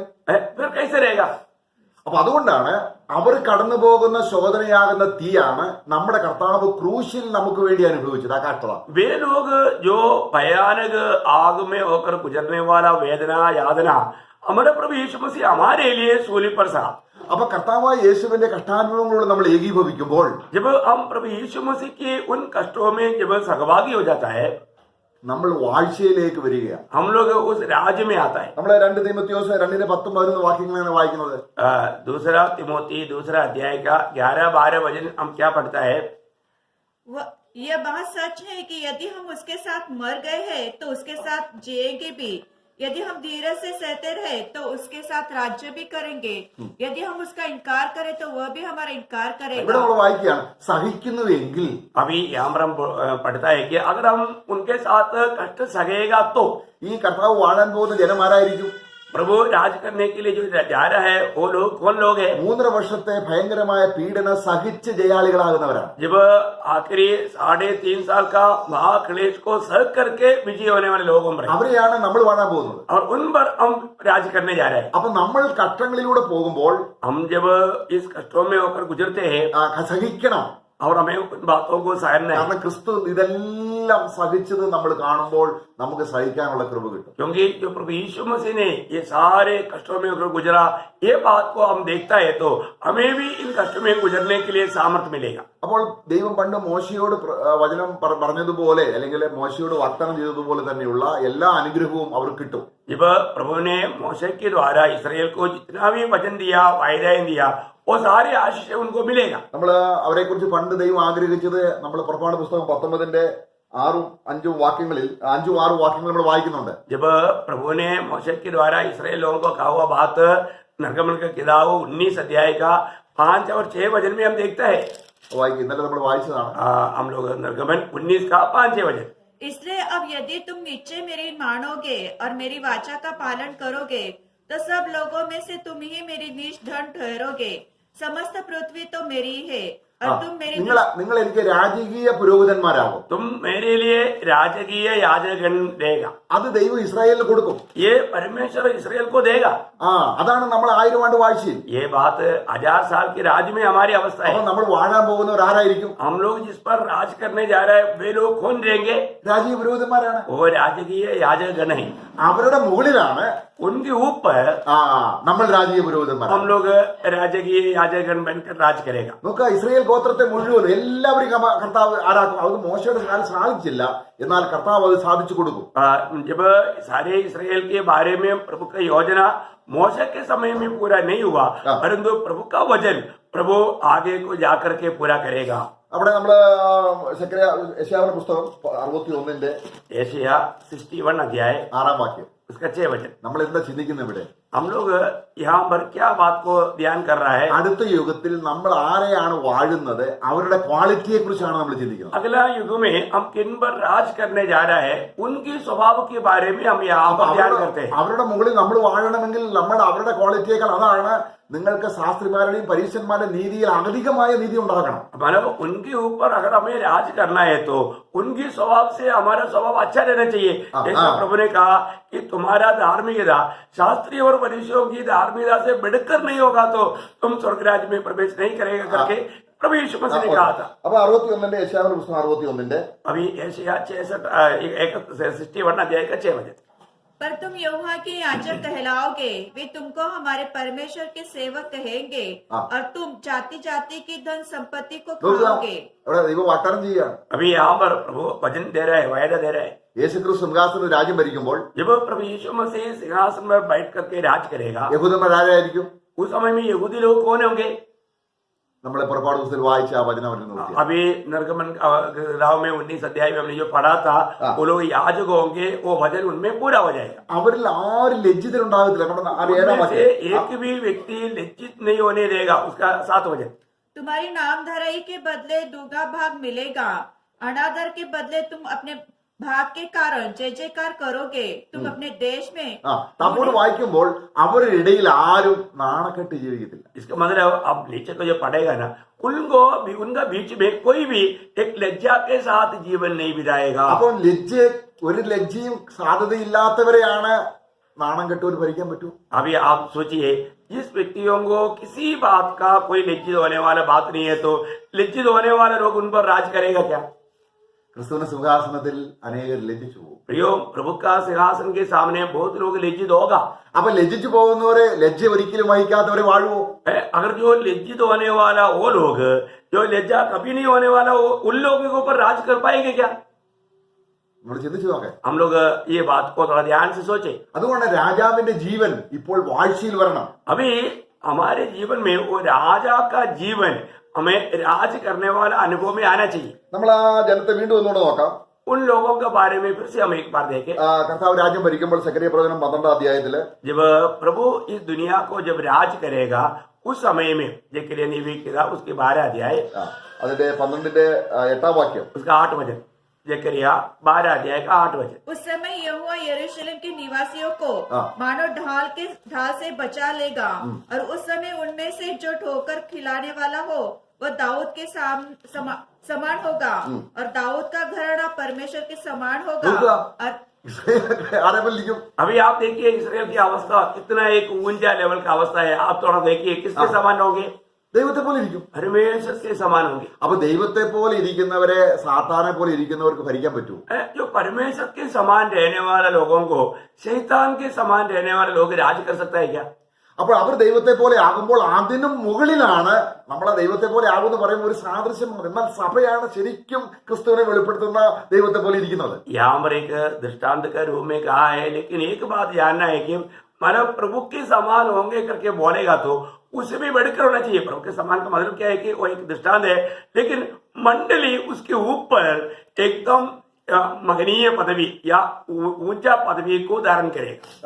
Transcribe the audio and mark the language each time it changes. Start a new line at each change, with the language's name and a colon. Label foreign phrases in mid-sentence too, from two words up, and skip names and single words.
Hindi: फिर कैसे रहेगा?
Malayalam: അപ്പൊ അതുകൊണ്ടാണ് അവർ കടന്നു പോകുന്ന ശോധനയാകുന്ന തീയാണ് നമ്മുടെ കർത്താവ് ക്രൂശിൽ നമുക്ക് വേണ്ടി അനുഭവിച്ചത്. ആ കഷ്ടത
Hindi: वे लोग जो भयानक आग में होकर गुजरने वाला वेदना यातना हमारे प्रभु यीशु मसीह हमारे लिए सूली पर सहा।
Malayalam: അപ്പൊ കർത്താവായ യേശുവിന്റെ കഷ്ടാനുഭവങ്ങളോട് നമ്മൾ ഏകീഭവിക്കുമ്പോൾ
Hindi: जब हम प्रभु यीशु मसीह के उन कष्टों में जब सहभागी हो जाता है
Malayalam: നമ്മൾ വാഴ്ചയിലേക്ക് വരികയാണ്.
Hindi: हम लोग उस राज्य में आता है।
Malayalam: നമ്മൾ 2 തീമോഥെയോസ് 2:10-11 വാക്യങ്ങളാണ് വായിക്കുന്നത്.
Hindi: दूसरा तिमोथी दूसरा अध्याय का 11-12 वचन हम क्या पढ़ता है? यह बात सच है कि यदि हम उसके साथ मर गए हैं तो उसके साथ जिएंगे भी, यदि हम धीरज से सहते रहे तो उसके साथ राज्य भी करेंगे, यदि हम उसका इनकार करें तो वह भी हमारा इनकार
Malayalam: ഇവിടെ
Hindi: करेगा।
Malayalam: നമ്മൾ വായിക്കുകയാണ്, സഹിക്കുന്നുവെങ്കിൽ.
Hindi: अभी यहाँ पर हम पढ़ता है कि अगर हम उनके साथ कष्ट सहेगा तो
Malayalam: ഈ കർത്താവ് വാഴാൻ പോകുന്ന ജനം ആരായിരിക്കും?
Hindi: प्रभु राज करने के लिए जो जा रहा है वो लोग कौन लोग हैं?
Malayalam: 3.5 വർഷത്തെ ഭയങ്കരമായ പീഡന സഹിച്ച് ജയാളികളാകുന്നവരാണ്.
Hindi: जब आखिरी 3.5 साल का महाक्लेश को सह करके विजय होने वाले लोग हम रहे
Malayalam: അവരെയാണ് നമ്മൾ വാഴാൻ പോകുന്നത്.
Hindi: और उन पर हम राज करने जा रहे हैं।
Malayalam: അപ്പൊ നമ്മൾ കഷ്ടങ്ങളിലൂടെ പോകുമ്പോൾ
Hindi: हम जब इस कष्टों में होकर गुजरते हैं
Malayalam: സഹിക്കണം.
Hindi: और हमें उन बातों को सहना है,
Malayalam: കാരണം ക്രിസ്തു ഇതെല്ലാം സഹിച്ചത് നമ്മൾ കാണുമ്പോൾ നമുക്ക് സഹിക്കാനുള്ള കൃപ കിട്ടും.
Hindi: क्योंकि जो प्रभु यीशु मसीह ने ये सारे कष्टों में होकर गुजरा ये बात को हम देखता है तो हमें भी इन कष्टों में गुजरने के लिए सामर्थ्य मिलेगा।
Malayalam: അപ്പോൾ ദൈവം പണ്ട് മോശയോട് വചനം പറഞ്ഞതുപോലെ അല്ലെങ്കിൽ മോശയോട് വാഗ്ദാനം ചെയ്തതുപോലെ തന്നെയുള്ള എല്ലാ അനുഗ്രഹവും അവർക്ക് കിട്ടും.
Hindi: जब प्रभु ने मूसा के द्वारा इसराइल को जितना भी वचन दिया वायदाएं दिया वो सारी आशीष उनको मिलेगा।
Malayalam: നമ്മൾ അവരെ കുറിച്ച് പണ്ട് ദൈവം ആഗ്രഹിച്ചത് നമ്മൾ പുറപ്പാട് പുസ്തകം 19-6 വാക്യങ്ങളിൽ 5-6 വാക്യങ്ങൾ നമ്മൾ വായിക്കുന്നുണ്ട്.
Hindi: जब प्रभु ने मूसा के द्वारा इसराइल लोगों को कहा हुआ बात निर्गमन का किताब 19 अध्याय का 5 और 6 वचन में हम देखता है।
Malayalam: വായിക്കും, ഇന്നലെ നമ്മൾ വായിച്ചതാണ്.
Hindi: हम लोग निर्गमन 19 का 5-6 वचन। इसलिए अब यदि तुम निश्चय मेरी मानोगे और मेरी वाचा का पालन करोगे तो सब लोगों में से तुम ही मेरी निज धन ठहरोगे, समस्त पृथ्वी तो मेरी है और तुम मेरी
Malayalam: നിങ്ങൾ എനിക്ക് രാജകീയ പുരോഹിതന്മാരാകും.
Hindi: तुम मेरे लिए राजकीय याजकगण देगा।
Malayalam: അത് ദൈവം ഇസ്രായേലിന് കൊടുക്കും.
Hindi: ये परमेश्वर इसराइल को देगा।
Malayalam: അതാണ് നമ്മൾ 1000 ആണ്ട് വാഴ്ചയിൽ.
Hindi: ये बात 1000 साल के राज में हमारी अवस्था
Malayalam: അപ്പൊ
Hindi: है।
Malayalam: നമ്മൾ വാഴാൻ പോകുന്നവർ ആരായിരിക്കും?
Hindi: हम लोग जिस पर राज करने जा रहे हैं वे लोग कौन रहेंगे?
Malayalam: രാജകീയ പുരോഹിതന്മാരാണ്.
Hindi: वो राजकीय याजकगण है।
Malayalam: അവരുടെ മുകളിലാണ്
Hindi: उनके ऊपर
Malayalam: നമ്മൾ രാജകീയ പുരോഹിതന്മാർ.
Hindi: हम लोग राजकीय याजकगण बनकर राज करेगा।
Malayalam: നോക്കുക, ഇസ്രായേൽ ഗോത്രത്തെ മുഴുവൻ എല്ലാവരും കർത്താവ് ആരാക്കും. അത് മോശയുടെ കാലം സാധിച്ചില്ല, എന്നാൽ കർത്താവ് അത് സാധിച്ചു കൊടുക്കും.
Hindi: जब सारे इसराइल के बारे में प्रभु का योजना मूसा के समय में पूरा नहीं हुआ परंतु प्रभु का वचन प्रभु आगे को जाकर के पूरा करेगा।
Malayalam: അവിടെ നമ്മള് യെശയ്യാവിന്റെ പുസ്തകം 61
Hindi: यशायाह 61 अध्याय
Malayalam: 6 വാക്യം.
Hindi: उसका 6 वचन।
Malayalam: നമ്മൾ എന്താ ചിന്തിക്കുന്നത് ഇവിടെ?
Hindi: हम लोग यहाँ पर क्या बात को ध्यान कर रहा है?
Malayalam: അടുത്ത യുഗത്തിൽ നമ്മൾ ആരെയാണ് വാഴുന്നത് അവരുടെ ക്വാളിറ്റിയെ കുറിച്ചാണ് നമ്മൾ ചിന്തിക്കുന്നത്.
Hindi: अगला युग में हम किन पर राज करने जा रहा है उनकी स्वभाव के बारे में हम यहाँ पर ध्यान करते हैं।
Malayalam: അവരുടെ മുകളിൽ നമ്മൾ വാഴണമെങ്കിൽ നമ്മൾ അവരുടെ ക്വാളിറ്റിയേക്കാൾ അതാണ് നിങ്ങൾക്ക് ശാസ്ത്രിമാരുടെയും പരീക്ഷന്മാരുടെയും നീതിയിൽ അധികമായ നീതി ഉണ്ടാകണം.
Hindi: मतलब उनके ऊपर अगर हमें राज करना है तो उनकी स्वभाव से हमारा स्वभाव अच्छा रहना चाहिए। जैसा प्रभु ने कहा कि तुम्हारा धार्मिकता शास्त्री और फरीसियों की धार्मिकता से बढ़कर नहीं होगा तो तुम स्वर्ग राज्य में प्रवेश नहीं करेगा करके प्रभु यीशु मसीह ने कहा था।
Malayalam: അപ്പൊ 61 യെശയ്യാവിന്റെ പുസ്തകം 61
Hindi: अभी यशायाह 61 अध्याय का 6 वचन। पर तुम यहोवा के याजक कहलाओगे, वे तुमको हमारे परमेश्वर के सेवक कहेंगे, और तुम जाति जाति की धन संपत्ति को
Malayalam: നോക്കുക,
Hindi: खाओगे।
Malayalam: അവിടെ ദൈവം വാഗ്ദാനം ചെയ്യുകയാണ്.
Hindi: अभी यहाँ पर प्रभु वचन दे रहा है, वायदा दे रहा है,
Malayalam: യേശുക്രിസ്തു സിംഹാസനത്തിൽ രാജ്യം ഭരിക്കുമ്പോൾ
Hindi: जब प्रभु यीशु मसीह सिंहासन में बैठ करके राज करेगा,
Malayalam: യഹൂദന്മാർ ആരായിരിക്കും?
Hindi: उस समय में यहूदी लोग कौन होंगे?
Malayalam: നമ്മളെ പുറപ്പാട് പുസ്തകത്തിൽ വായിച്ച ആ വചനം അവരെ നോക്കി.
Hindi: अभी निर्गमन राव में 19 अध्याय में हमने जो पढ़ा था, वो लोग याजक होंगे, वो वचन उनमें पूरा हो जाएगा।
Malayalam: അവരിൽ ആരും ലജ്ജിതരുണ്ടാകത്തില്ല. നമ്മുടെ
Hindi: उनमें से
Malayalam: വാക്യം.
Hindi: एक भी व्यक्ति लज्जित नहीं होने देगा। उसका 7 वचन, तुम्हारी नामधराई के बदले दूसरा भाग मिलेगा, अनादर के बदले तुम अपने भाग के कारण जय जयकार करोगे, तुम अपने देश में।
Malayalam: നമ്മോട് വായിക്കുമ്പോൾ അവരുടെ ഇടയിൽ ആരും നാണക്കെട്ട് ജീവിക്കത്തില്ല.
Hindi: इसका मतलब अब नीचे को जो पढ़ेगा ना, उनको भी उनका बीच में कोई भी एक लज्जा के साथ जीवन नहीं बिताएगा।
Malayalam: അപ്പം ഒരു ലജ്ജയും സാധ്യതയില്ലാത്തവരെയാണ് നാണം കെട്ടവർ ഭരിക്കാൻ പറ്റൂ.
Hindi: अभी आप सोचिए, जिस व्यक्तियों को किसी बात का कोई लज्जित होने वाला बात नहीं है, तो लज्जित होने वाले लोग उन पर राज करेगा क्या?
Malayalam: ക്രിസ്തുവിന്റെ സിംഹാസനത്തിൽ അനേകർ ലജ്ജിച്ചു പോകും.
Hindi: प्रियो, प्रभु का सिंहासन के सामने बहुत लोग लज्जित होगा।
Malayalam: അപ്പൊ ലജ്ജിച്ചു പോകുന്നവരെ, ലജ്ജ ഒരിക്കലും വഹിക്കാത്തവരെ വാഴുവോ?
Hindi: अगर जो लज्जित होने वाला वो लोग, जो लज्जा कभी नहीं होने वाला, वो उन लोगों के ऊपर राज कर पाएंगे क्या?
Malayalam: നമ്മൾ ചിന്തിച്ചു നോക്കേ.
Hindi: हम लोग ये बात को थोड़ा ध्यान से सोचे।
Malayalam: അതുകൊണ്ട് രാജാവിന്റെ ജീവൻ ഇപ്പോൾ വാഴ്ചയിൽ വരണം.
Hindi: अभी हमारे जीवन में वो राजा का जीवन हमें राज करने वाला अनुभव में आना चाहिए।
Malayalam: നമ്മൾ ആ ജനത്തെ വീണ്ടും ഒന്നുകൂടെ നോക്കാം.
Hindi: उन लोगों के बारे में फिर से हम एक बार देखें।
Malayalam: കർത്താവ് രാജ്യം ഭരിക്കുമ്പോൾ സെക്രട്ടറി പ്രവചനം 12 അധ്യായത്തില്
Hindi: जब प्रभु इस दुनिया को जब राज करेगा, उस समय में जकरिया नबी किताब उसके 12 अध्याय,
Malayalam: അതിന്റെ 12ന്റെ 8ാം വാക്യം,
Hindi: उसका 8 वचन, जकरिया 12 अध्याय का 8 वचन। उस समय यहोवा यरूशलेम के निवासियों को मानो ढाल से बचा लेगा, और उस समय उनमें से जो ठोकर खिलाने वाला हो वह दाऊद के समान होगा, और दाऊद का घराना परमेश्वर के समान होगा। और
Malayalam: ആരെങ്കിലും
Hindi: अभी आप देखिए इसराइल की अवस्था कितना एक ऊंचा लेवल का अवस्था है। आप थोड़ा देखिए, किसके समान होंगे?
Malayalam: ദൈവത്തെ പോലെ ഇരിക്കും.
Hindi: परमेश्वर के समान होंगे।
Malayalam: അപ്പൊ ദൈവത്തെ പോലെ ഇരിക്കുന്നവരെ സാത്താനെ പോലെ ഇരിക്കുന്നവർക്ക് ഭരിക്കാൻ പറ്റൂ?
Hindi: जो परमेश्वर के समान रहने वाले लोगों को शैतान के समान रहने वाले लोग राज कर सकता है क्या?
Malayalam: അപ്പോൾ അവർ ദൈവത്തെ പോലെ ആകുമ്പോൾ അതിനും മുകളിലാണ് നമ്മളെ ദൈവത്തെ പോലെ ആകുമെന്ന് പറയുമ്പോൾ ഒരു സാദൃശ്യമാണ്. എന്നാൽ സഭയാണ് ശരിക്കും ക്രിസ്തുവിനെ വെളിപ്പെടുത്തുന്ന ദൈവത്തെ പോലെ ഇരിക്കുന്നത്.
Hindi: यहाँ पर एक दृष्टांत का रूप में कहा है, लेकिन एक बात जानना है कि मानव प्रभु के समान होंगे करके बोलेगा तो उससे भी बढ़कर होना चाहिए। प्रभु के समान का मतलब क्या है कि वो एक दृष्टांत है, लेकिन मंडली उसके ऊपर एकदम महनीय पदवी या ऊंचा पदवी को धारण करेगा।